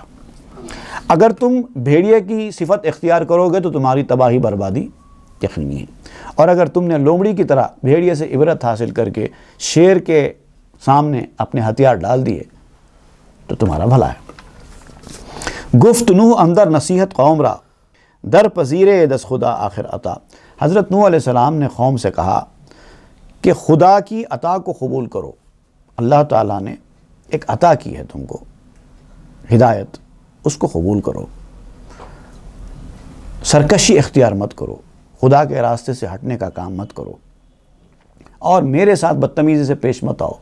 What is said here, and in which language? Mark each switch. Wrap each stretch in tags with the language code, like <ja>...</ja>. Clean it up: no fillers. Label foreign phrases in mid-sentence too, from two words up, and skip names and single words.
<ur>اگر تم بھیڑیے کی صفت اختیار کرو گے تو تمہاری تباہی بربادی یقینی ہے، اور اگر تم نے لومڑی کی طرح بھیڑیے سے عبرت حاصل کر کے شیر کے سامنے اپنے ہتھیار ڈال دیے تو تمہارا بھلا ہے۔</ur> <fa>گفت نوح اندر نصیحت قوم را، در پذیرے دس خدا آخر عطا۔</fa> <ur>حضرت نوح علیہ السلام نے قوم سے کہا کہ خدا کی عطا کو قبول کرو۔ اللہ تعالیٰ نے ایک عطا کی ہے تم کو، ہدایت، اس کو قبول کرو، سرکشی اختیار مت کرو، خدا کے راستے سے ہٹنے کا کام مت کرو، اور میرے ساتھ بدتمیزی سے پیش مت آؤ۔</ur>